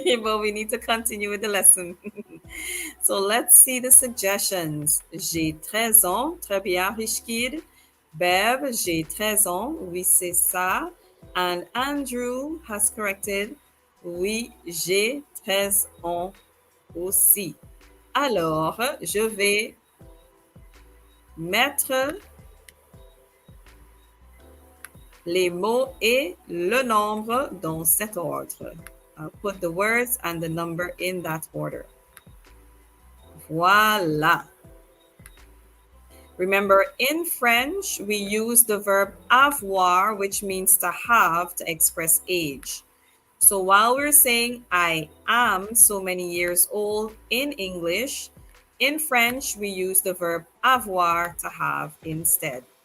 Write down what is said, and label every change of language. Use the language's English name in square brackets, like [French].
[English] But we need to continue with the lesson. So let's see the suggestions. [French] J'ai 13 ans. Très bien, Rich Kid. Bev, j'ai 13 ans. Oui, c'est ça. [English] And Andrew has corrected. [French] Oui, j'ai 13 ans aussi. Alors, je vais mettre les mots et le nombre dans cet ordre. [English] I'll put the words and the number in that order. [French] Voilà. [English] Remember, in French, we use the verb avoir, which means to have, to express age. So while we're saying I am so many years old in English, in French, we use the verb avoir, to have, instead.